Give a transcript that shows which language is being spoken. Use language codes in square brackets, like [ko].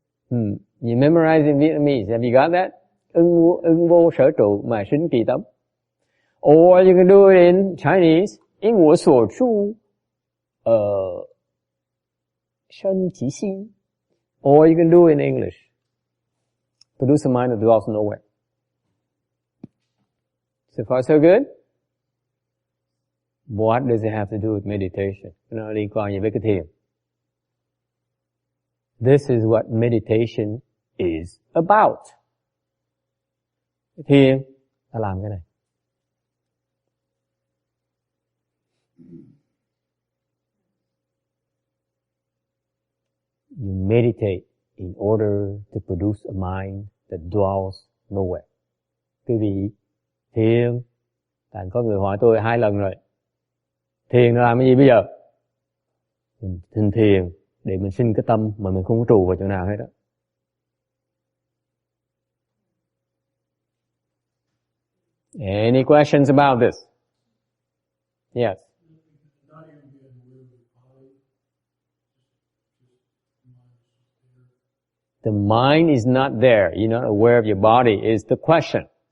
[en] You memorize in Vietnamese. Have you got that? [vi] Ưng vô sở trụ mà sinh kỳ tâm. [en] Or you can do it in Chinese. [zh] 因我所住生其心. [en] Or you can do it in English. Produce a mind that dwells nowhere. So far so good? What does it have to do with meditation? [vi] Nó liên quan gì với cái thiền? [en] This is what meditation is about. [vi] Thiền ta làm cái này. [en] You meditate in order to produce a mind that dwells nowhere. [vi] Quý vị, thiền, có người hỏi tôi 2 lần rồi. Thiền là làm cái gì bây giờ? Mình thiền để mình sinh cái tâm mà mình không có trụ vào chỗ nào hết đó. [en] Any questions about this? Yes. The mind is not there. You're not aware of your body is the question.